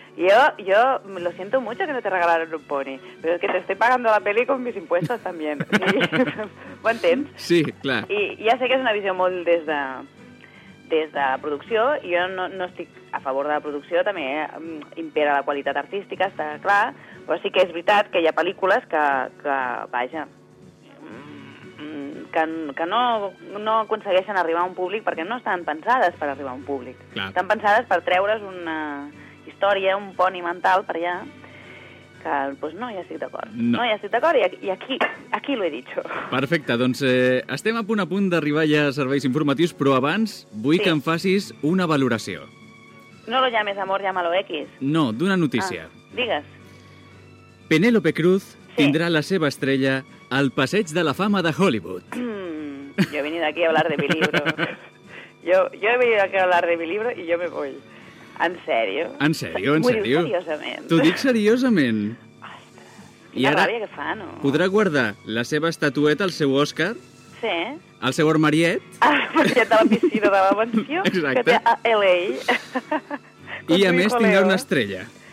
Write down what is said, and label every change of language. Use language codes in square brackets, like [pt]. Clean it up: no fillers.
[es] Yo lo siento mucho que no te regalaron un pony, pero es que te estoy pagando la peli con mis impuestos también. [ca] ¿Sí? ¿Ho entens? Sí, clar. I ja sé que és una visió molt des de la producció, i jo no estic a favor de la producció, també impera la qualitat artística, està clar, però sí que és veritat que hi ha pel·lícules que no aconsegueixen arribar a un públic perquè no estan pensades per arribar a un públic. Clar. Estan pensades per treure's una història, un poni mental per allà, que pues no, ja estic d'acord. No. No, ja estic d'acord, i aquí l'he dit. Perfecte, doncs estem a punt d'arribar ja a serveis informatius, però abans vull que em facis una valoració. [es] No lo llames amor, llámalo X. [ca] No, d'una notícia. Ah, digues. Penélope Cruz tindrà la seva estrella al Passeig de la Fama de Hollywood. Jo he venit aquí [es] a hablar de mi libro. Jo he venit aquí a hablar de mi libro [ca] i jo [es] me voy. [ca] En sèrio? En sèrio, en sèrio. Ho dic seriosament. T'ho dic seriosament. Ostres, quina ràbia que fa, no? Podrà guardar la seva estatueta, el seu Òscar? Sí. El seu armariet? El armariet de la piscina de la mansió. Exacte. Que té a L.A. I a més tindrà una estrella.